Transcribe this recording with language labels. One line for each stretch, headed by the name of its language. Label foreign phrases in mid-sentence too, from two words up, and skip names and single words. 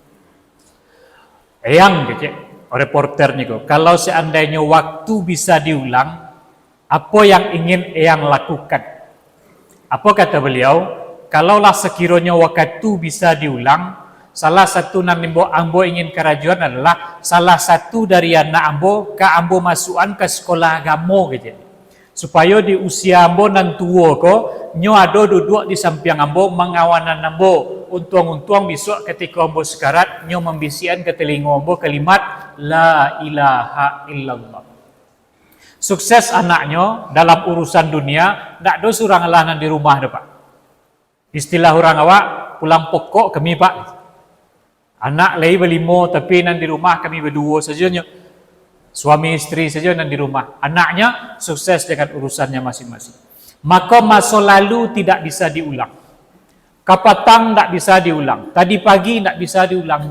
Indonesian: Yang kecek reporternya kok, kalau seandainya waktu bisa diulang, apa yang ingin Eyang lakukan? Apa kata beliau?
Minangkabau: Kalaulah sekiranya waktu bisa diulang, salah satu nan ambo ingin kerajuan adalah salah satu dari anak ambo ke ambo masukan ke sekolah agama gitu. Supaya di usia ambo nan tua ko, nyo ada duduk di samping ambo mengawanan ambo. Untung-untung besok ketika ambo sekarat, nyo membisian ke telinga ambo kalimat
Arabic: لا إله إلا الله.
Minangkabau: Sukses anaknya dalam urusan dunia, tak ada surang Allah nan di rumah dah, Pak. Istilah orang awak, pulang pokok kami, Pak. Anak lagi berlima, tapi nan di rumah kami berdua saja. Suami istri saja nan di rumah. Anaknya sukses dengan urusannya masing-masing.
Indonesian: Maka masa lalu tidak bisa diulang. Kapatang tak bisa diulang. Tadi pagi tak bisa diulang.